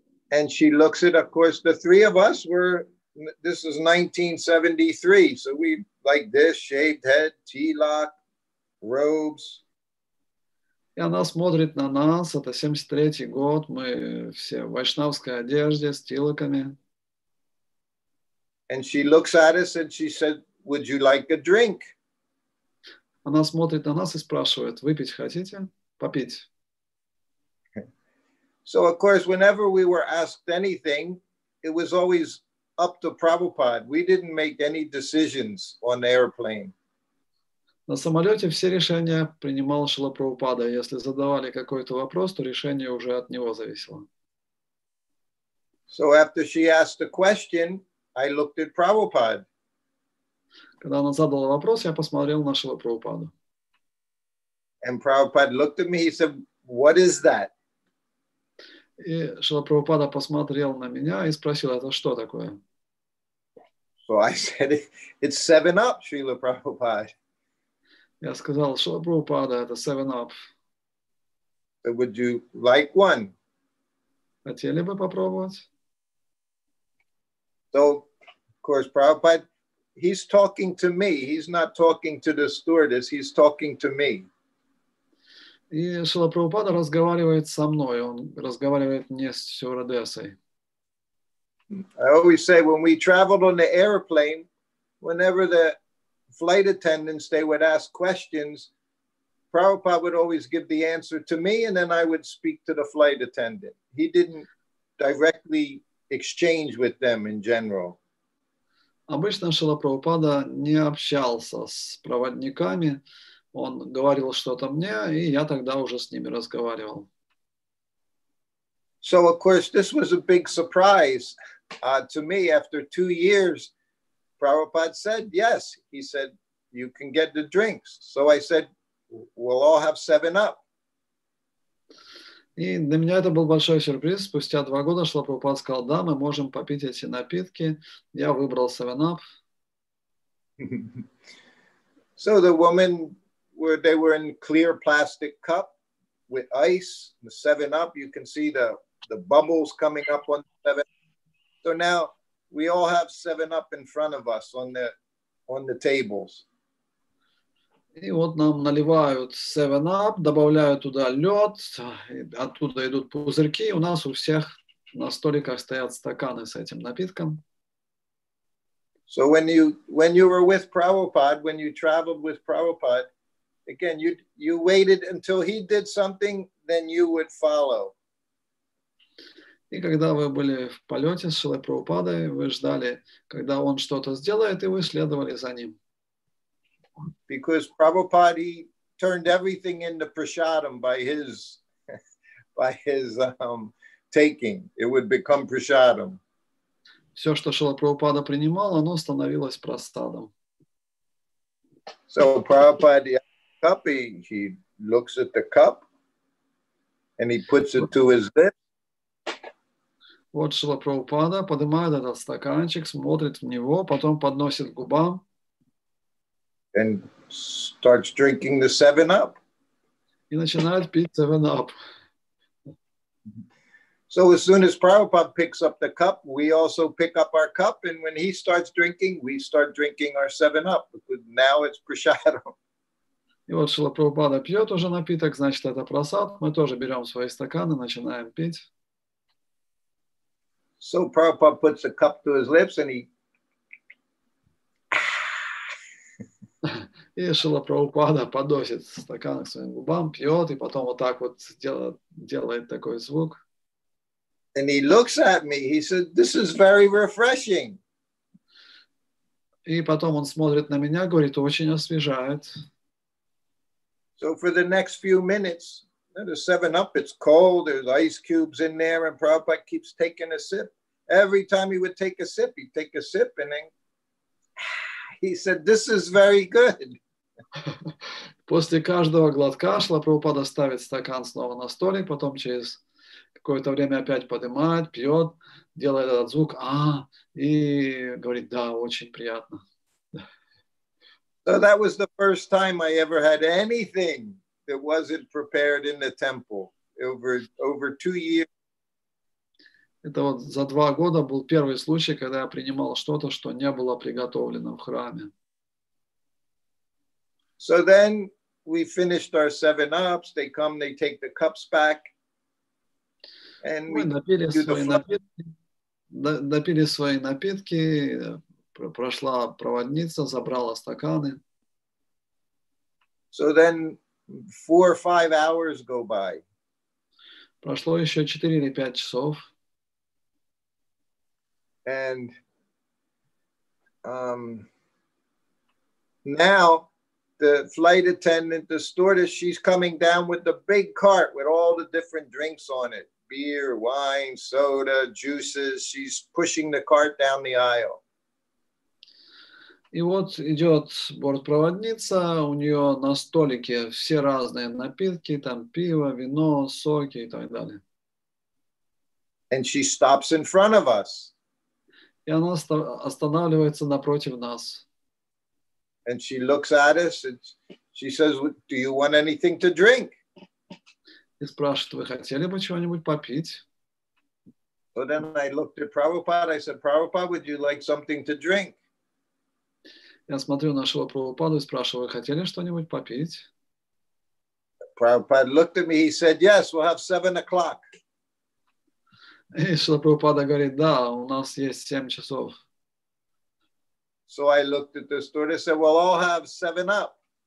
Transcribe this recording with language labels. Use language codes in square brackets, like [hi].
[en] And she looks at, of course, the three of us were, this is 1973. So we like this, shaved head, tilak, robes. [ru] И она смотрит на нас, это 73-й год, мы все в вайшнавской одежде, с тилаками. [en] And she looks at us and she said, would you like a drink? [ru] Она смотрит на нас и спрашивает, выпить хотите? Попить. [en] So, of course, whenever we were asked anything, it was always up to Prabhupada. We didn't make any decisions on the airplane. [ru] На самолете все решения принимал Шрила Прабхупада. Если задавали какой-то вопрос, то решение уже от него зависело. [en] So after she asked the question, I looked at Prabhupada. [ru] Когда она задала вопрос, я посмотрел на Шрила Прабхупаду. [en] And Prabhupada looked at me, he said, what is that? [ru] И Шрила Прабхупада посмотрел на меня и спросил, это что такое? [en] So I said, it's 7-Up, Srila Prabhupada. [ru] Я сказал, Шрила Прабхупада, это 7-Up. [en] So would you like one? [ru] Хотели бы попробовать? [en] So, of course, Prabhupada, he's talking to me. He's not talking to the stewardess. He's talking to me. [ru] И Шрила Прабхупада разговаривает со мной. Он разговаривает не с стюардессой. [en] I always say when we traveled on the airplane, whenever the flight attendants, they would ask questions, Prabhupada would always give the answer to me, and then I would speak to the flight attendant. He didn't directly exchange with them in general. [ru] Обычно Шрила Прабхупада не общался с проводниками. Он говорил что-то мне, и я тогда уже с ними разговаривал. [en] So, of course, this was a big surprise to me. After 2 years, Prabhupada said, yes. He said, you can get the drinks. So I said, we'll all have 7-Up. [ru] И для меня это был большой сюрприз. Спустя 2 года Шрила Прабхупада сказал, да, мы можем попить эти напитки. Я выбрал 7-Up. [en] So the woman, they were in clear plastic cup with ice, the 7-Up. You can see the bubbles coming up on 7-Up. So now we all have 7-Up in front of us on the tables. [ru] И вот нам наливают 7-Up, добавляют туда лед, оттуда идут пузырьки. У нас у всех на столиках стоят стаканы с этим напитком. [en] So when you were with Prabhupada, when you traveled with Prabhupada, again, you waited until he did something, then you would follow. [ru] И когда вы были в полете с Шрилой Прабхупадой, вы ждали, когда он что-то сделает, и вы следовали за ним. [en] Because Prabhupada, he turned everything into prasadam by his taking. It would become prasadam. [ru] Все, что Шрила Прабхупада принимал, оно становилось прасадом. [en] So Prabhupada, cup, he looks at the cup and he puts it to his lips. [ru] Вот Шрила Прабхупада поднимает этот стаканчик, смотрит в него, потом подносит к губам. [en] And starts drinking the 7-Up. [ru] И начинает пить 7-Up. [en] So as soon as Prabhupada picks up the cup, we also pick up our cup. And when he starts drinking, we start drinking our 7-Up. Because now it's prasadam. [ru] И вот Шрила Прабхупада пьет уже напиток, значит, это прасад. Мы тоже берем свои стаканы, начинаем пить. [en] So Prabhupada puts the cup to his lips and he... [ru] И Шрила Прабхупада подносит стакан к своим губам, пьет, и потом вот так вот делает такой звук. [en] And he looks at me. He said, "This is very refreshing." [ru] И потом он смотрит на меня, говорит, очень освежает. [en] So for the next few minutes, the 7-Up, it's cold. There's ice cubes in there, and Prabhupada keeps taking a sip. Every time he would take a sip, he'd take a sip, and then he said, "This is very good." [ru] После каждого глотка Шрила Прабхупада ставит стакан снова на столик, потом через какое-то время опять поднимает, пьет, делает этот звук, и говорит, да, очень приятно. [en] So that was the first time I ever had anything that wasn't prepared in the temple over 2 years. [ru] Это вот за 2 года был первый случай, когда я принимал что-то, что не было приготовлено в храме. [en] So then we finished our 7-Ups. They come, they take the cups back. And [ru] мы допили свои напитки, прошла проводница, забрала стаканы. [en] So then 4 or 5 hours go by. [ru] Прошло еще 4 или 5 часов. [en] And now the flight attendant, the stewardess, she's coming down with the big cart with all the different drinks on it. Beer, wine, soda, juices. She's pushing the cart down the aisle. [ru] И вот идет бортпроводница, у нее на столике все разные напитки, там пиво, вино, соки и так далее. [en] And she stops in front of us. [ru] И она останавливается напротив нас. [en] And she looks at us and she says, "Do you want anything to drink?" [ru] И спрашивает, вы хотели бы чего-нибудь попить? [en] So then I looked at Prabhupada. I said, "Prabhupada, would you like something to drink?" [ru] Я смотрю на Шрилу Прабхупаду и спрашиваю, вы хотели что-нибудь попить? [en] Prabhupada looked at me. He said, "Yes, we'll have 7 o'clock." [ru] И Шрила Прабхупада говорит, да, у нас есть 7 часов. [en] So I looked at the stewardess and said, "We'll all have 7-Up."